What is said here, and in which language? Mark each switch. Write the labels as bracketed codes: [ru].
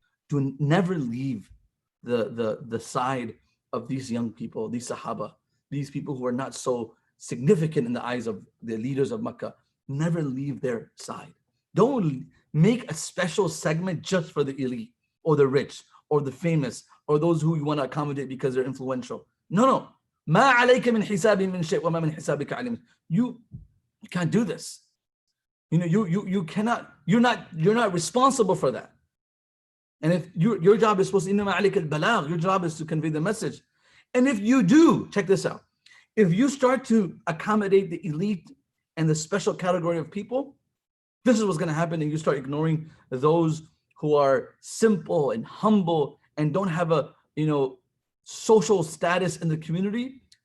[en] To never leave the side of these young people, these Sahaba, these people who are not so significant in the eyes of the leaders of Makkah. Never leave their side. Don't make a special segment just for the elite or the rich or the famous or those who you want to accommodate because they're influential. No. [ar] ما عليك من حساب من شيء وما من حسابك عليم. [en] You can't do this. You cannot. You're not responsible for that. And if your job is supposed to [ar] إنما عليك البلاغ, [en] your job is to convey the message. And if you do, check this out. If you start to accommodate the elite and the special category of people, this is what's going to happen, and you start ignoring those who are simple and humble and don't have a social status in the community.